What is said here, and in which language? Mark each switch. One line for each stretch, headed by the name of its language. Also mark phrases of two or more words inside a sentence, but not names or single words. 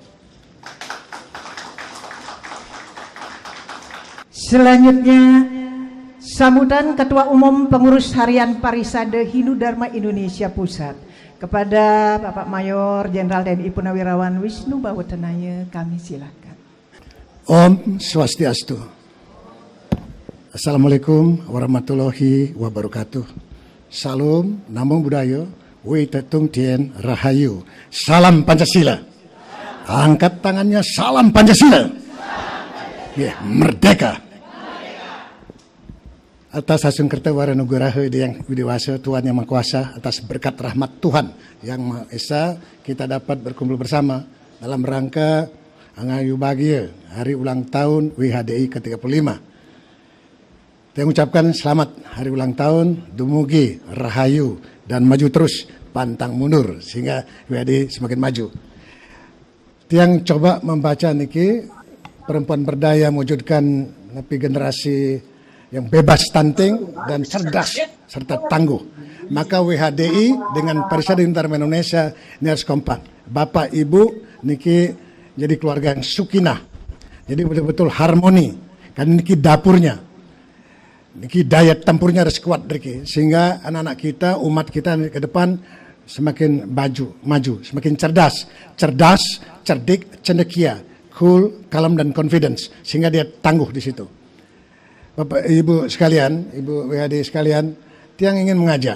Indonesian: Selanjutnya, sambutan Ketua Umum Pengurus Harian Parisade Hindu Dharma Indonesia Pusat kepada Bapak Mayor Jenderal TNI Purnawirawan Wisnu Bawatanaya, kami silakan.
Balinese: Om Swastiastu.
Arabic: السلام عليكم ورحمة الله وبركاته.
Indonesian: Salam,
Pali: namo buddhaya,
Chinese: wei tetung tien
Pali: rahayu.
Indonesian: Salam Pancasila. Angkat tangannya, salam Pancasila. Ya, merdeka. Atas hasil
Balinese: kerta waranuguraha
Indonesian: yang widewasa Tuhan Yang Maha Kuasa, atas berkat rahmat Tuhan Yang Maha Esa, kita dapat berkumpul bersama dalam rangka Angayu Bahagia hari ulang tahun WHDI ke-35. Saya ucapkan selamat hari ulang tahun,
Balinese: dumugi, rahayu,
Indonesian: dan maju terus, pantang mundur sehingga WHDI semakin maju. Yang coba membaca niki perempuan berdaya mewujudkan generasi yang bebas stunting dan cerdas serta tangguh. Maka WHDI dengan Parisade Hindu Dharma Indonesia ini harus kompak. Bapak Ibu niki jadi keluarga yang sukinah. Jadi betul-betul harmoni. Kan niki dapurnya. Niki daya tempurnya harus kuat niki, sehingga anak-anak kita, umat kita ke depan semakin maju, semakin cerdas, cerdik, cendekia, cool, kalem dan confidence, sehingga dia tangguh di situ. Bapak Ibu sekalian, Ibu WHD sekalian, Tiang ingin mengajak.